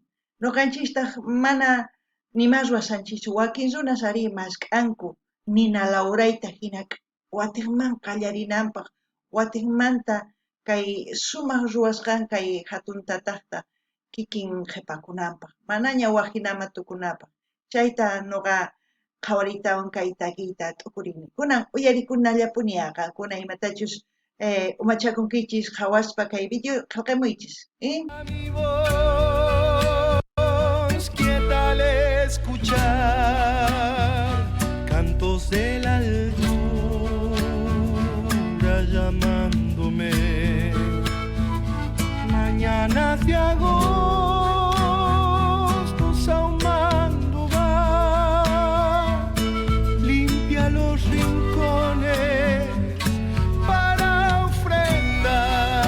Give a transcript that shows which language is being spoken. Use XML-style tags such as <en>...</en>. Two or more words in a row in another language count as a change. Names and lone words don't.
<qu>Ñuqanchistaq mana nimaswa sanchichu wakin runas ari maskanku nina lawrayta hina watiqman qallarinanpaq watiqmanta kay sumaq ruwasqan kay hatun tataqta kikin qhipakunanpaq manaña wajinaman tukunapaq chayta ñuqa qhawariytawan kay takiyta t'ukurini kunan uyarikunallapuni qankuna imatachus umachakunkichis qhawaspa kay video qillqamuychis</qu> <es>Mi voz, ¿qué tal escuchar cantos de la altura llamándome? Mañanas de agosto sahumando va, limpia los rincones para ofrendar.</es>